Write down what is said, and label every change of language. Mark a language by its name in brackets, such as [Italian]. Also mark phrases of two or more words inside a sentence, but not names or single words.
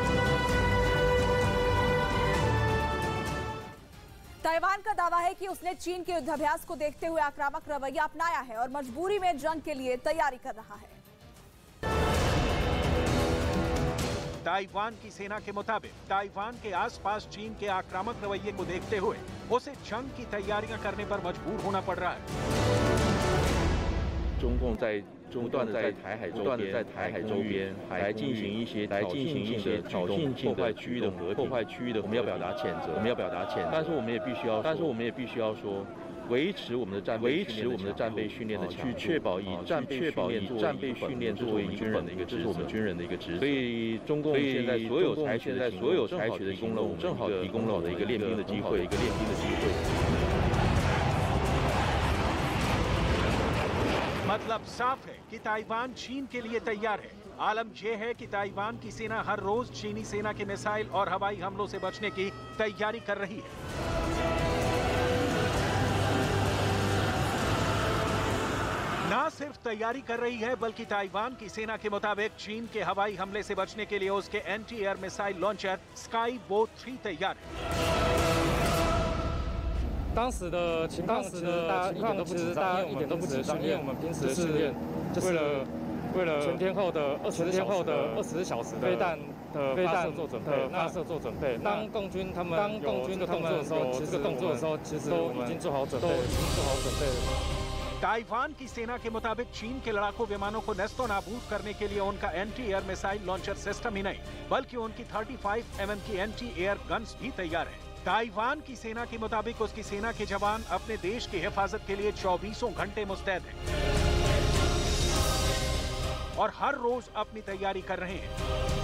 [Hindi] ताइवान का दावा है कि उसने चीन के युद्धाभ्यास को देखते हुए आक्रामक रवैया अपनाया है और मजबूरी में जंग के लिए तैयारी कर रहा है। ताइवान की सेना के मुताबिक ताइवान के आसपास चीन के आक्रामक रवैये को देखते हुए उसे जंग की तैयारियां करने पर मजबूर होना पड़ रहा है। [Chinese] 中共在不断的在台海周边来进行一些挑衅性的区域的破坏区域的，我们要表达谴责，但是我们也必须要说，维持我们的战备训练的强度，去确保以战备训练作为军人的一个职责，这是我们军人的一个职责。所以中共现在所有采取的行动，正好提供了我们一个练兵的机会。 [Hindi] मतलब साफ है कि ताइवान चीन के लिए तैयार है। आलम यह है कि ताइवान की सेना हर रोज चीनी सेना के मिसाइल और हवाई हमलों से बचने की तैयारी कर रही है। ना सिर्फ तैयारी कर रही है बल्कि ताइवान की सेना के मुताबिक चीन के हवाई हमले से बचने के लिए उसके [English] anti air missile launcher [Hindi] स्काईबो 3 तैयार है। [Chinese] 当时的情况其实大家一点都不紧张，因为我们平时的训练就是为了全天候的24小时飞弹的发射做准备。当共军他们有这个动作的时候，其实都已经做好准备了。 [Hindi] ताइवान की सेना के मुताबिक चीन के लड़ाकू विमानों को नेस्तो नाबूद करने के लिए उनका [English] anti air missile launcher system [Hindi] ही नहीं बल्कि उनकी 35 mm की [English] anti air guns [Hindi] भी तैयार है। ताइवान की सेना के मुताबिक उसकी सेना के जवान अपने देश की हिफाजत के लिए 24 घंटे मुस्तैद हैं और हर रोज अपनी तैयारी कर रहे हैं।